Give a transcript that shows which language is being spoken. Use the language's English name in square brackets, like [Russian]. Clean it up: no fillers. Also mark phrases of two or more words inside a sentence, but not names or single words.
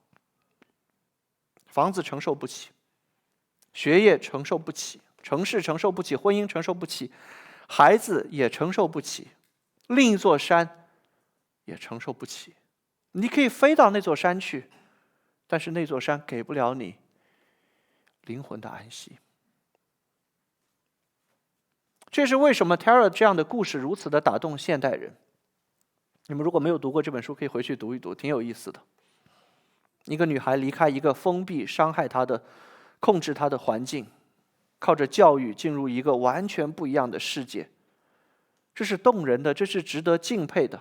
[Chinese] 房子承受不起，學業承受不起，城市承受不起，婚姻承受不起，孩子也承受不起，另一座山也承受不起。你可以飛到那座山去，但是那座山給不了你靈魂的安息。這是為什麼 Tara 這樣的故事如此的打動現代人。你們如果沒有讀過這本書，可以回去讀一讀，挺有意思的。一個女孩離開一個封閉、傷害她的、控制她的環境，靠着教育進入一個完全不一樣的世界。這是動人的，這是值得敬佩的。